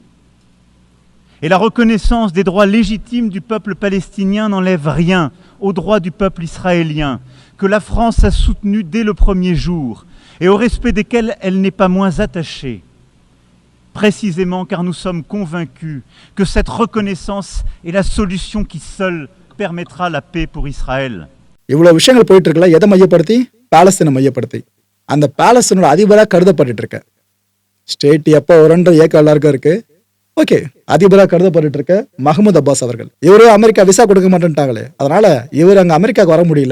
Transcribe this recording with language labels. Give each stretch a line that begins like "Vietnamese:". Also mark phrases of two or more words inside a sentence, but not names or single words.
French: Et la reconnaissance des droits légitimes du peuple palestinien n'enlève rien aux droits du peuple israélien, que la France a soutenu dès le premier jour, et au respect desquels elle n'est pas moins attachée. Précisément car nous sommes convaincus que cette reconnaissance est la solution qui seule permettra la paix pour Israël.
Tamil: இவ்வளவு விஷயங்கள் போயிட்டு இருக்கல, எதை மையப்படுத்தி? பாலஸ்தீனை மையப்படுத்தி. அந்த பாலஸ்தீனோட அதிபராக கருதப்பட்டு இருக்க ஸ்டேட் எப்போ வரும்ன்ற ஏக்கம் எல்லாருக்கும் இருக்கு. ஓகே, அதிபராக கருதப்பட்டு இருக்க மஹமூத் அப்பாஸ் அவர்கள், இவரு அமெரிக்கா விசா கொடுக்க மாட்டேன்ட்டாங்களே, அதனால இவர் அங்க அமெரிக்காவுக்கு வர முடியல.